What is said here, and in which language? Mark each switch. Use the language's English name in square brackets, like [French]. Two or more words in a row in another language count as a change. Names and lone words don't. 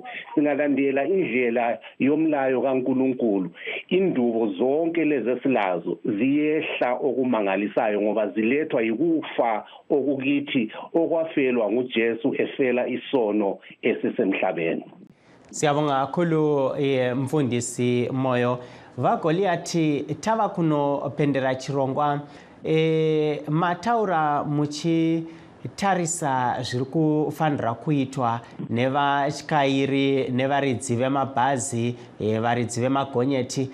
[North Ndebele] Singalandela indlela yomlayo kaNkulunkulu, indubo zonke lezi esilazo ziyehla okumangalisayo ngoba zilethwa yikufa okukithi okwafelwa nguJesu efela isono esisemhlabeni. Siyabonga kakhulu mfundisi Moyo. [Shona] Vagoliathi tava kuno pendera chirongwa mataura muchi tarisa zviri kufanira kuitwa nevatyairi nevaridzi vemabhazi, varidzi vemagonyeti.